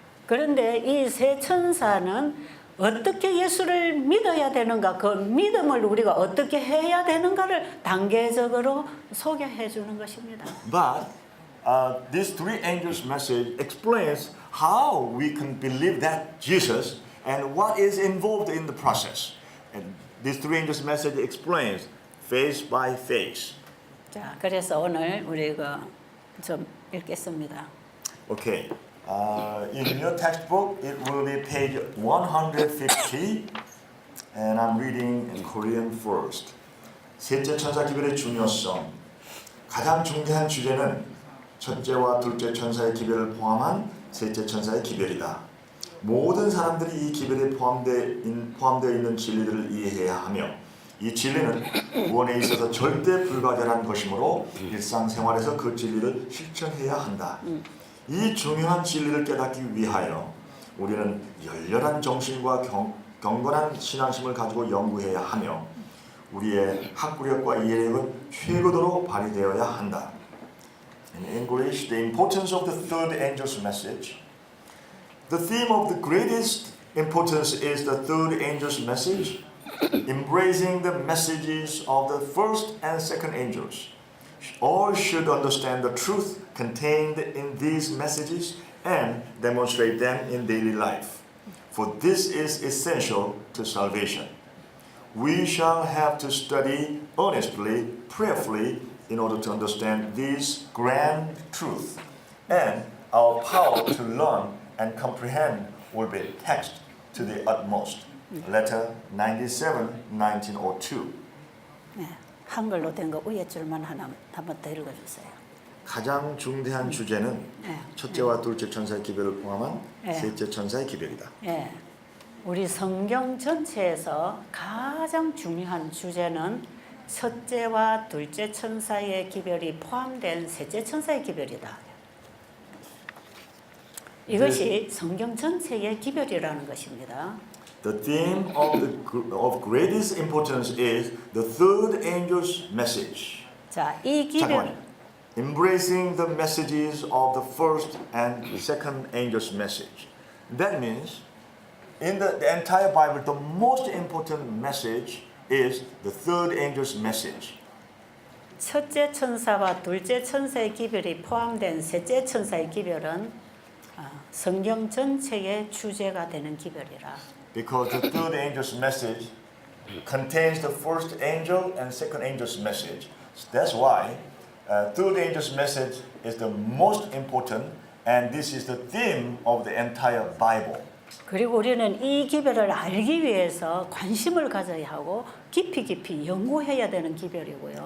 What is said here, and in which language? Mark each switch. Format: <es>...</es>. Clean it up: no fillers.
<ko>그런데 이 세 천사는 어떻게 예수를 믿어야 되는가, 그 믿음을 우리가 어떻게 해야 되는가를 단계적으로 소개해 주는 것입니다.</ko> <en>But this three angels message explains how we can believe that Jesus and what is involved in the process. And this three angels message explains phase by phase.</en> <ko>자, 그래서 오늘 우리가 좀 읽겠습니다.</ko> <en>Okay, In your textbook, it will be page 150, and I'm reading in Korean first.</en> <ko>셋째 천사 기별의 중요성. 가장 중대한 주제는 첫째와 둘째 천사의 기별을 포함한 셋째 천사의 기별이다. 모든 사람들이 이 기별에 포함되어 있는 진리들을 이해해야 하며 이 진리는 구원에 있어서 절대 불가결한 것이므로 일상생활에서 그 진리를 실천해야 한다. 이 중요한 진리를 깨닫기 위하여 우리는 열렬한 정신과 경건한 신앙심을 가지고 연구해야 하며 우리의 학구력과 이해력은 최고도로 발휘되어야 한다.</ko> <en>In English, the importance of the third angel's message. The theme of the greatest importance is the third angel's message, embracing the messages of the first and second angels. All should understand the truth contained in these messages and demonstrate them in daily life, for this is essential to salvation. We shall have to study earnestly, prayerfully, in order to understand these grand truths, and our power to learn and comprehend will be taxed to the utmost. Letter 97, 1902.</en> <ko>네, 한글로 된 거 위에 줄만 하나 한번 더 읽어주세요. 가장 중대한 주제는 첫째와 둘째 천사의 기별을 포함한 셋째 천사의 기별이다. 예, 우리 성경 전체에서 가장 중요한 주제는 첫째와 둘째 천사의 기별이 포함된 셋째 천사의 기별이다. 이것이 성경 전체의 기별이라는 것입니다.</ko> <en>The theme of greatest importance is the third angel's message.</en> <ko>자, 이 기별 잠깐만요.</ko> <en>Embracing the messages of the first and second angel's message. That means in the entire Bible, the most important message is the third angel's message.</en> <ko>첫째 천사와 둘째 천사의 기별이 포함된 셋째 천사의 기별은 성경 전체의 주제가 되는 기별이라.</ko> <en>Because the third angel's message contains the first angel and second angel's message. So that's why third angel's message is the most important, and this is the theme of the entire Bible.</en> <ko>그리고 우리는 이 기별을 알기 위해서 관심을 가져야 하고 깊이 연구해야 되는 기별이고요.</ko>